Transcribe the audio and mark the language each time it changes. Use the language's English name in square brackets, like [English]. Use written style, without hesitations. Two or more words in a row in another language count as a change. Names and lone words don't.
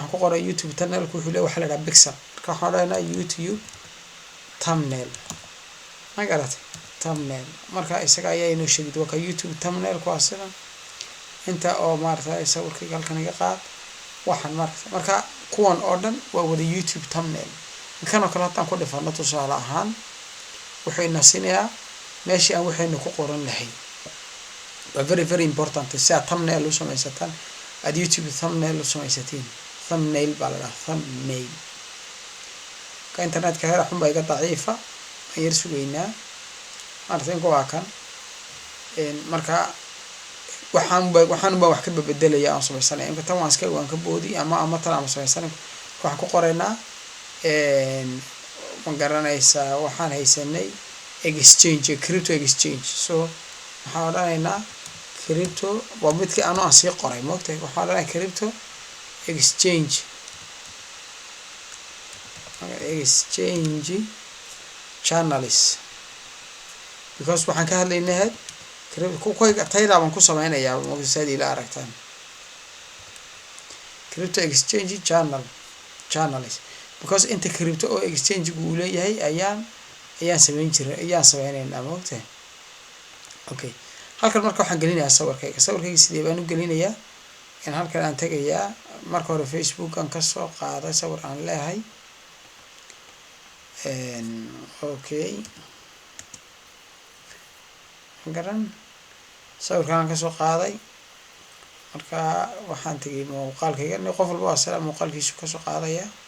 [Somali] ku qoray YouTube thumbnailku wuxuu leeyahay waxa la yiraahdaa pixel marka waxaan oranaa YouTube thumbnail ma garatay thumbnail marka isaga ayaa inoo sheegay waa YouTube thumbnail ku asalan inta oo maartay sawirka halkan iga qaad waxaan marka kuwan oo dhan waa wada YouTube thumbnail kan oo kale hataan ku dhifano tusaale ahaan wuxuu ina siinayaa meeshii aan waxaynu ku qoran lahayn [English] very important [Somali] si aad thumbnail u samaysataan aad YouTube thumbnail u samaysatiin thumbnail baa la thumbnail ka internetka heer xun baa iga daciifa ayir sugeynaa arrin ku kan marka waxaan wax ka beddelaya aan samaysanay inta tan waan ka boodi ama tan aan samaysanay waxaan ku qoraynaa ma garanaysaa waxaan haysanay [English] exchange crypto exchange so [Somali] waxaan odhanaynaa crypto waa midkii aan sii qoray moogtay waxaan odhanaynaa [English] crypto exchange channels because [Somali] waxaan ka hadlaynaa crypto taydaan ku samaynayaa moogtay ila aragtaan [English] crypto exchange channels because [Somali] inta crypto oo exchange uu leeyahay ayaan sameeynaynaa moogtay okay halkan marka waxaan gelinayaa sawirkayga sidee baan u gelinayaa in halkan aan tagayaa marka hore Facebook aan ka soo qaaday sawir aan leeyahay okay garan sawirkaan ka soo qaaday marka waxaan tagay muuqaalkayga qof walba asala muuqaalkiisu ka soo qaadaya